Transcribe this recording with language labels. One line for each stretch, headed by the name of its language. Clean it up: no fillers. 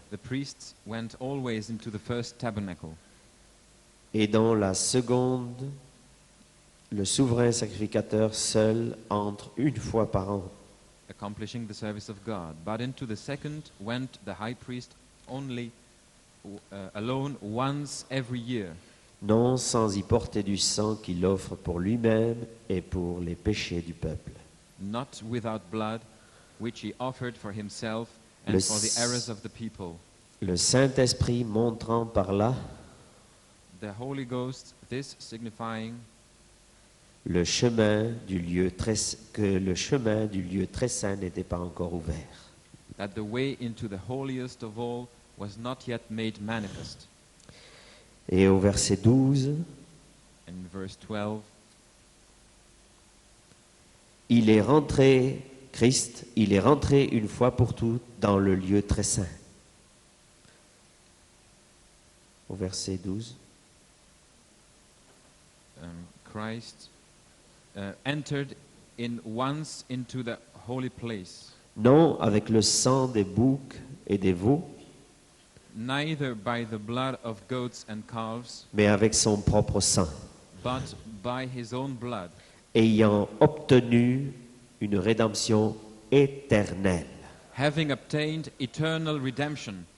English: the priests went always into the first tabernacle,
French: et dans la seconde, le souverain sacrificateur seul entre une fois par an.
English: accomplishing the service of God. But into the second went the high priest only alone once every year,
French: Non sans y porter du sang qu'il offre pour lui-même et pour les péchés du peuple.
English: not without blood, which he offered for himself and
French: Le
English: for the s- errors of the people.
French: Le Saint-Esprit montrant par là
English: The Holy Ghost, this signifying
French: le chemin du lieu que le chemin du lieu très saint n'était pas encore ouvert.
English: that the way into the holiest of all was not yet made manifest.
French: Et au verset 12,
English: In verse 12,
French: il est rentré, Christ, il est rentré une fois pour toutes dans le lieu très saint. Au verset 12.
English: Christ entered in once into the holy place,
French: Non avec le sang des boucs et des veaux,
English: neither by the blood of goats and calves,
French: mais avec son propre sang,
English: but by his own blood,
French: ayant obtenu une rédemption éternelle.
English: having obtained eternal redemption